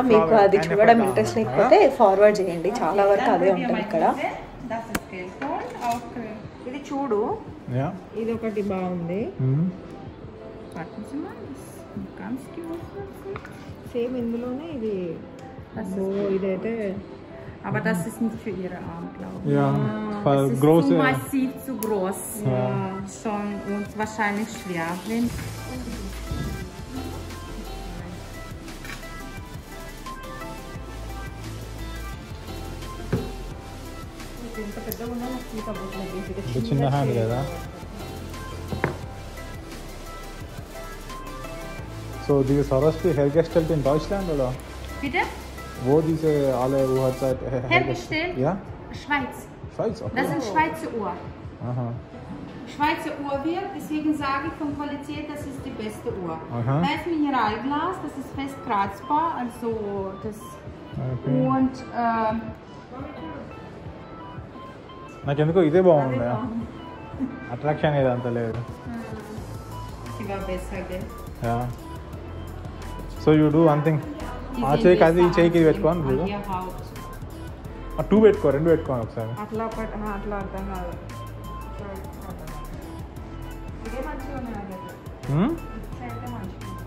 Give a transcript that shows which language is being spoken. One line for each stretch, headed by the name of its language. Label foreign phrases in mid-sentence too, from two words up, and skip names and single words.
Telugu: మీకు అది చూడడం ఇంట్రెస్ట్ లేకపోతే ఫార్వర్డ్ చేయండి, చాలా వరకు అదే ఉంటుంది ఇక్కడ. ఇది చూడు, ఇది ఒకటి బాగుంది. సేమ్ ఇందులోనే ఇది. ఇదైతే
German: Aber das ist nicht für Ihre Arme, glaube ich. Ja, das ist große. zu massiv, zu groß. Ja. Schon und wahrscheinlich schwer. Wenn
Telugu: చిన్న హ్యాండ్ కదా.
German: So diese Swarovski hergestellt in Deutschland oder? Bitte? Wo diese alle Uhrzeit Hergestellt? Ja? Schweiz. Schweiz, okay. Das sind Schweizer Uhr. Aha. Schweizer Uhrwerk, deswegen sage ich von Qualität, das ist die beste Uhr. Aha. Da ist Mineralglas, das ist fest kratzbar, also das. Okay. Und
Telugu: నాకెందుకో ఇదే బాగుంది. అట్రాక్షన్ ఏదంతా లేదు.
German: die war besser, gell?
English: Yeah. So you do one thing.
Telugu: ఆ చేయికి అది ఈ చేయికి ఇది పెట్టుకోండి చూడు.
German: Ihr Haupt.
Telugu: 2 పెట్టుకో, 2 పెట్టుకోండి ఒకసారి. అట్లా అట్లా అర్థం కాదు. ఇదే మంచిగా ఉంది నాకైతే. అయితే మంచిగా.